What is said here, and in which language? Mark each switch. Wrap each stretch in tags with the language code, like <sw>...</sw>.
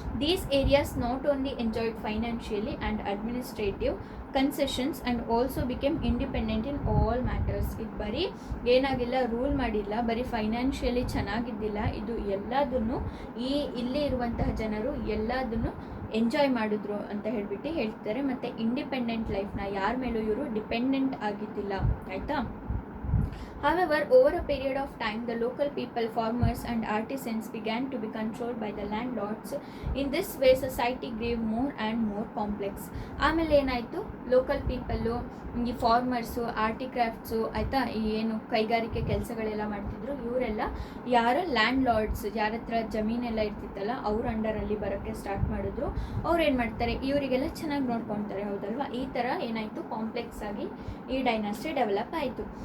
<en>These areas not only enjoyed financially and administrative concessions and also became independent in all matters.</en> <kn>ಇದು ಬರೀ ಏನಾಗಿಲ್ಲ, rule ಮಾಡಿಲ್ಲ, ಬರೀ financially ಚೆನ್ನಾಗಿದ್ದಿಲ್ಲ, ಇದು ಎಲ್ಲದನ್ನು ಇಲ್ಲಿ ಇರುವಂತಹ ಜನರು ಎಲ್ಲದನ್ನು ಎಂಜಾಯ್ ಮಾಡಿದ್ರು ಅಂತ ಹೇಳ್ಬಿಟ್ಟು ಹೇಳ್ತಾರೆ. ಮತ್ತು ಇಂಡಿಪೆಂಡೆಂಟ್ ಲೈಫ್ನ ಯಾರ ಮೇಲೂ ಇವರು ಡಿಪೆಂಡೆಂಟ್ ಆಗಿದ್ದಿಲ್ಲ. ಆಯಿತಾ.</kn> <en>However, over a period of time, the local people, farmers and artisans began to be controlled by the landlords. In this way, society grew more and more complex.</en> <kn>ಆಮೇಲೆ ಏನಾಯಿತು, ಲೋಕಲ್ ಪೀಪಲ್ಲು, ಈ farmers, ಆರ್ಟಿಕ್ರಾಫ್ಟ್ಸು, ಆಯಿತಾ, ಈ ಏನು ಕೈಗಾರಿಕೆ ಕೆಲಸಗಳೆಲ್ಲ ಮಾಡ್ತಿದ್ರು, ಇವರೆಲ್ಲ ಯಾರು ಲ್ಯಾಂಡ್ ಲಾರ್ಡ್ಸ್, ಯಾರ ಹತ್ರ ಜಮೀನೆಲ್ಲ ಇರ್ತಿತ್ತಲ್ಲ, ಅವ್ರ ಅಂಡರಲ್ಲಿ ಬರೋಕ್ಕೆ ಸ್ಟಾರ್ಟ್ ಮಾಡಿದ್ರು. ಅವ್ರು ಏನು ಮಾಡ್ತಾರೆ, ಇವರಿಗೆಲ್ಲ ಚೆನ್ನಾಗಿ ನೋಡ್ಕೊತಾರೆ, ಹೌದಲ್ವಾ. ಈ ಥರ ಏನಾಯಿತು, ಕಾಂಪ್ಲೆಕ್ಸ್ ಆಗಿ ಈ ಡೈನಾಸ್ಟಿ ಡೆವಲಪ್ ಆಯಿತು.</kn>